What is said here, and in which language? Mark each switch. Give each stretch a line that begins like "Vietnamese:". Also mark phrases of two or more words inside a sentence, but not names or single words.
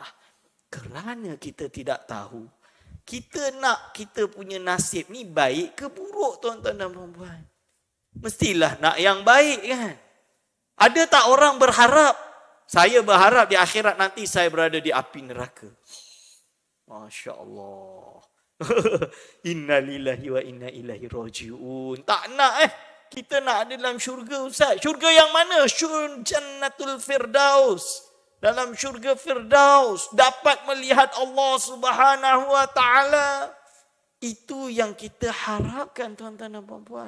Malay: Kerana kita tidak tahu. Kita nak kita punya nasib ni baik ke buruk tuan-tuan dan puan-puan. Mestilah nak yang baik kan. Ada tak orang berharap? Saya berharap di akhirat nanti saya berada di api neraka.
Arabic: ما شاء الله. إنا لله وإنا إليه راجعون.
Malay: Tak nak kita nak ada dalam syurga Ustaz. Syurga yang mana? Jannatul Firdaus. Dalam syurga Firdaus. Dapat melihat Allah
Arabic: سبحانه وتعالى.
Malay: Itu yang kita harapkan tuan-tuan dan puan-puan.